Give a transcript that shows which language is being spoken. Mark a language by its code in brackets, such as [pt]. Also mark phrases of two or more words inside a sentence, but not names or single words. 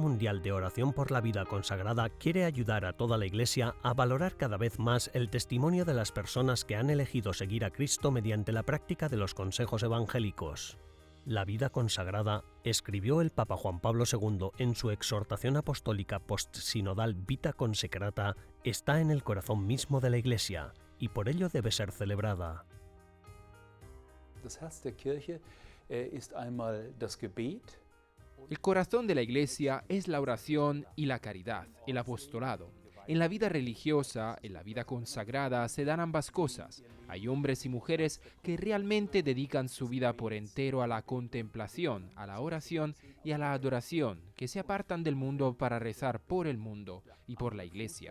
[es] Mundial de Oración por la Vida Consagrada quiere ayudar a toda la Iglesia a valorar cada vez más el testimonio de las personas que han elegido seguir a Cristo mediante la práctica de los consejos evangélicos. La vida consagrada, escribió el Papa Juan Pablo II en su exhortación apostólica postsinodal Vita Consecrata, está en el corazón mismo de la Iglesia, y por ello debe ser celebrada. [de] Das Herz der Kirche ist einmal das Gebet. [es] El corazón de la Iglesia es la oración y la caridad, el apostolado. En la vida religiosa, en la vida consagrada, se dan ambas cosas. Hay hombres y mujeres que realmente dedican su vida por entero a la contemplación, a la oración y a la adoración, que se apartan del mundo para rezar por el mundo y por la Iglesia.